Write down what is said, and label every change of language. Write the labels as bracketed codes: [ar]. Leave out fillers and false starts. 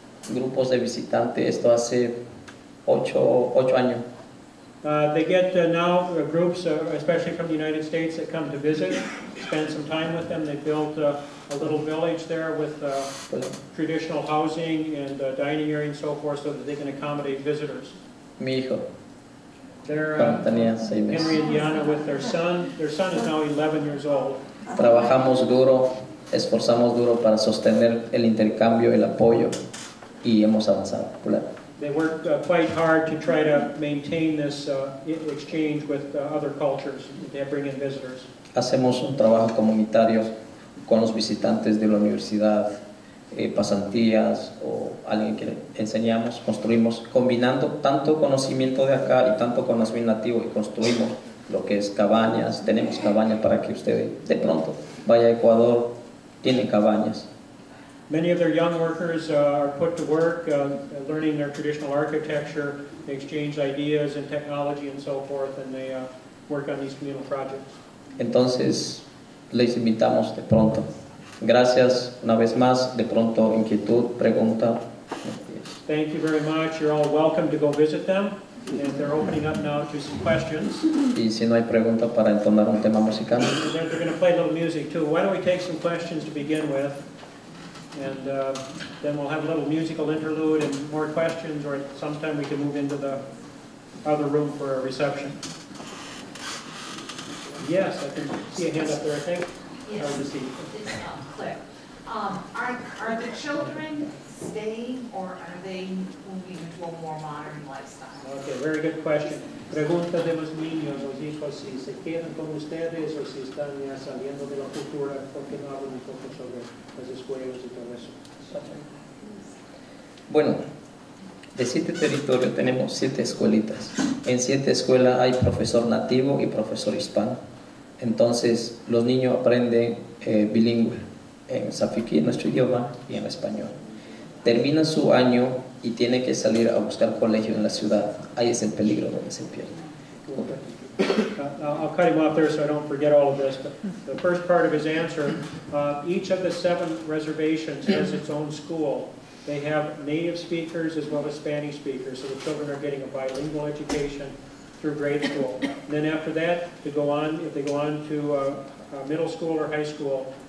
[es] Grupos de visitantes, esto hace 8 años. [en] They get now groups, especially from the United States, that come to visit, spend some time with them. They built a little village there with traditional housing and dining area and so forth, so that they can accommodate visitors. [es] Mi hijo, [en] They're [es] tenía 6 meses. [en] Hennry, Indiana, with their son. Their son is now 11 years old. [es] Trabajamos duro, esforzamos duro para sostener el intercambio, el apoyo, y hemos avanzado. [en] They work quite hard to try to maintain this exchange with other cultures. They bring in visitors. [es] Hacemos un trabajo comunitario con los visitantes de la universidad, pasantías o alguien que le enseñamos, construimos, combinando tanto conocimiento de acá y tanto conocimiento nativo, y construimos lo que es cabañas. Tenemos cabañas para que usted de pronto vaya a Ecuador, tiene cabañas. [en] Many of their young workers are put to work learning their traditional architecture. They exchange ideas and technology and so forth, and they work on these communal projects. [es] Entonces, les invitamos de pronto. Gracias una vez más. De pronto, inquietud, pregunta. [en] Thank you very much. You're all welcome to go visit them, and they're opening up now to some questions. [es] Y si no hay pregunta, para entonar un tema musical. [en] And then they're going to play a little music too. Why don't we take some questions to begin with? And then we'll have a little musical interlude and more questions, or sometime we can move into the other room for a reception. Yes, I can see a hand up there, I think. Yes, Hard to see. it's clear. Are the children staying, or are they moving into a more modern lifestyle? Okay, very good question. [es] Pregunta de los niños, los hijos, si se quedan con ustedes o si están ya saliendo de la cultura, porque no hablan un poco sobre las escuelas y todo eso. Bueno, de 7 territorios tenemos 7 escuelitas. En 7 escuelas hay profesor nativo y profesor hispano. Entonces, los niños aprenden bilingüe en safiquí, nuestro idioma, y en español. Terminan su año y tienen que salir a buscar colegio en la ciudad. Ahí es el peligro donde se pierde. [en] I'll cut him off there so I don't forget all of this. But the first part of his answer, each of the 7 reservations has its own school. They have native speakers as well as Spanish speakers, so the children are getting a bilingual education through grade school. And then after that, to go on, if they go on to middle school or high school,